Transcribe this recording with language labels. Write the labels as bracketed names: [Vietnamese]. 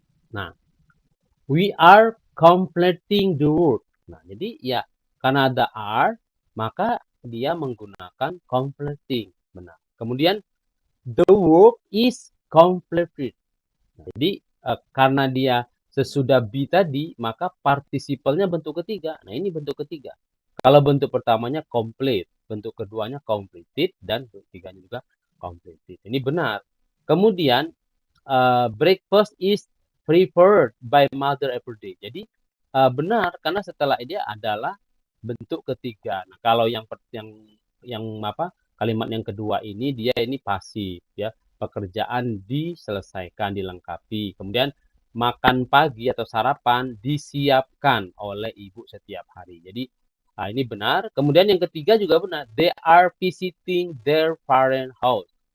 [English] Nah, we are completing the work. [Indonesian] Nah, jadi ya karena ada are, maka dia menggunakan completing. Benar. [English] Kemudian the work is completed. [Indonesian] Jadi karena dia sesudah be tadi, maka partisipalnya bentuk ketiga. Nah, ini bentuk ketiga. Kalau bentuk pertamanya complete, bentuk keduanya completed, dan bentuk ketiganya juga completed. Ini benar. [English] Kemudian breakfast is prepared by mother every day. [Indonesian] Jadi benar karena setelah dia adalah bentuk ketiga. Nah, kalau yang apa? Kalimat yang kedua ini dia ini pasif ya. Pekerjaan diselesaikan, dilengkapi. Kemudian makan pagi atau sarapan disiapkan oleh ibu setiap hari. Jadi ini benar. Kemudian yang ketiga juga benar. [English] They are visiting their parent house.